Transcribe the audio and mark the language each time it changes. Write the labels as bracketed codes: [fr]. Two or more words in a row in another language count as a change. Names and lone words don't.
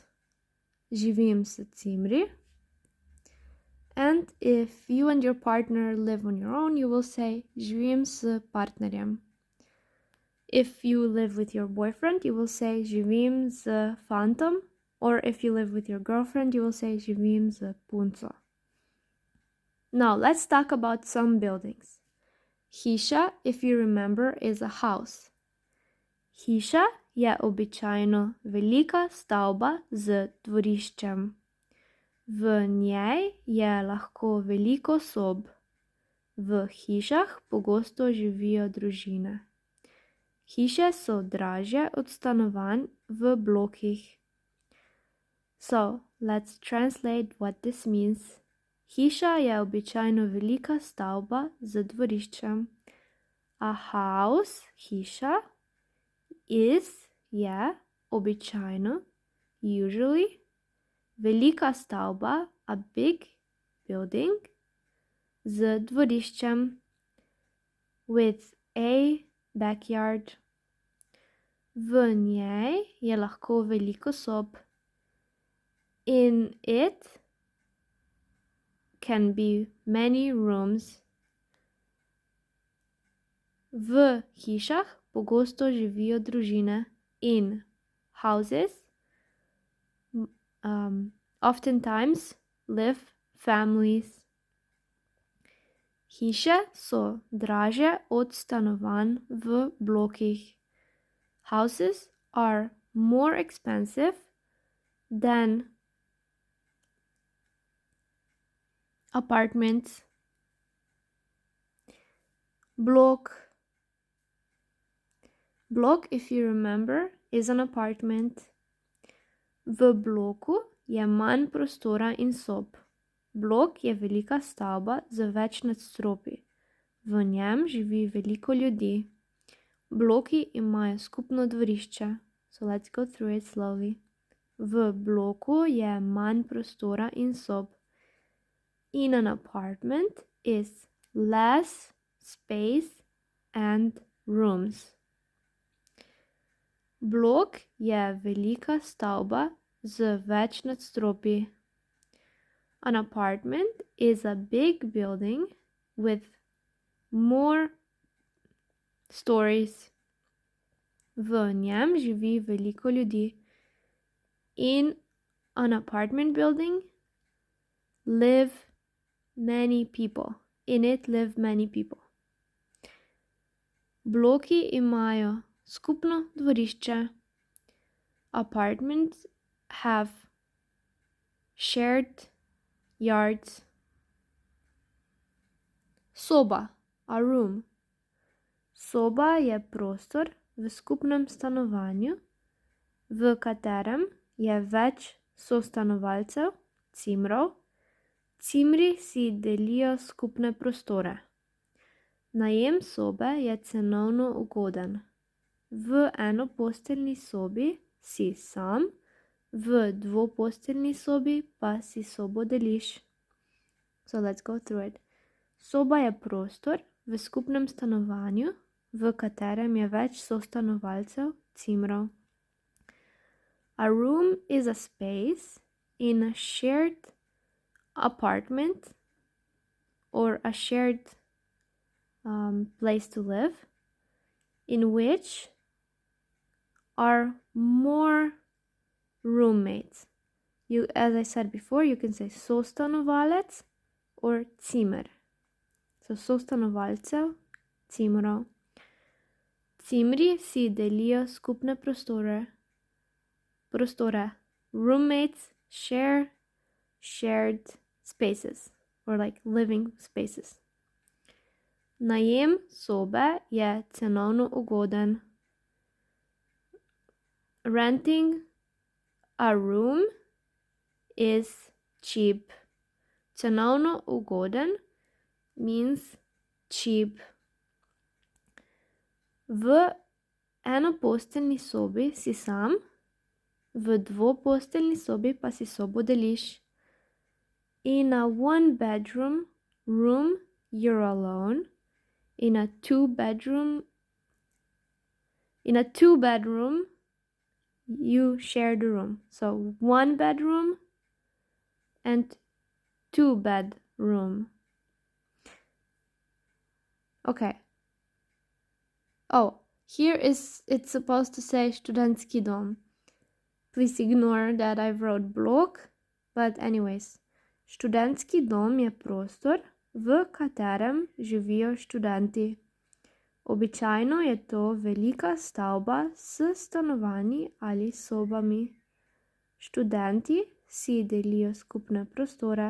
[sl] Živim s cimri. [en] And if you and your partner live on your own, you will say [sl] živim s partnerjem. [en] If you live with your boyfriend, you will say [sl] živim s fantom. [en] Or if you live with your girlfriend, you will say [sl] živim s punco. [en] Now let's talk about some buildings. Hiša, if you remember, is a house. [sl] Hiša je običajno velika stavba z dvoriščem. V njej je lahko veliko sob. V hišah pogosto živijo družine. Hiše so dražje od stanovanj v blokih. [en] So, let's translate what this means. [sl] Hiša je običajno velika stavba z dvoriščem. [en] A house, [sl] hiša, je običajno, usually, velika stavba, [en] a big building, [sl] z dvoriščem, [en] with a backyard. [sl] V njej je lahko veliko sob. [en] In it can be many rooms. [sl] V hišah pogosto živijo družine. [en] In houses oftentimes live families. [sl] Hiše so dražje od stanovanj v blokih. [en] Houses are more expensive than apartments. Block, if you remember, is an apartment. [sl] V bloku je manj prostora in sob. Blok je velika stavba z več nadstropji. V njem živi veliko ljudi. Bloki imajo skupno dvorišče. [en] So let's go through it slowly. [sl] V bloku je manj prostora in sob. [en] In an apartment is less space and rooms. [sl] Blok je velika stavba z več nadstropji. [en] An apartment is a big building with more stories. [sl] V njem živi veliko ljudi. [en] In an apartment building live many people. In it live many people. [sl] Bloki imajo skupno dvorišče. [en] Apartments have shared yards. Soba, a room. [sl] Soba je prostor v skupnem stanovanju, v katerem je več sostanovalcev, cimrov. Cimri si delijo skupne prostore. Najem sobe je cenovno ugoden. V enoposteljni sobi si sam, v dvoposteljni sobi pa si sobo deliš. [en] So let's go through it. [sl] Soba je prostor v skupnem stanovanju, v katerem je več sostanovalcev, cimrov. [en] A room is a space in a shared apartment or a shared place to live in which are more roommates. As I said before, you can say sostanovalec or cimer. [sl] So sostanovalcev, cimrov. Cimri si delijo skupne prostore. [en] Roommates share shared spaces or like living spaces. [sl] Najem sobe je cenovno ugoden. [en] Renting a room is cheap. [sl] Cenovno ugoden [en] means cheap. [sl] V enoposteljni sobi si sam, v dvoposteljni sobi pa si sobo deliš. [en] In a one-bedroom room, you're alone. In a two-bedroom, you share the room. So one bedroom and two bedroom. Okay. Oh, here it's supposed to say [sl] študentski dom. [en] Please ignore that I wrote blok, but anyways. [sl] Študentski dom je prostor, v katerem živijo študenti. Običajno je to velika stavba s stanovanji ali sobami. Študenti si delijo skupne prostore.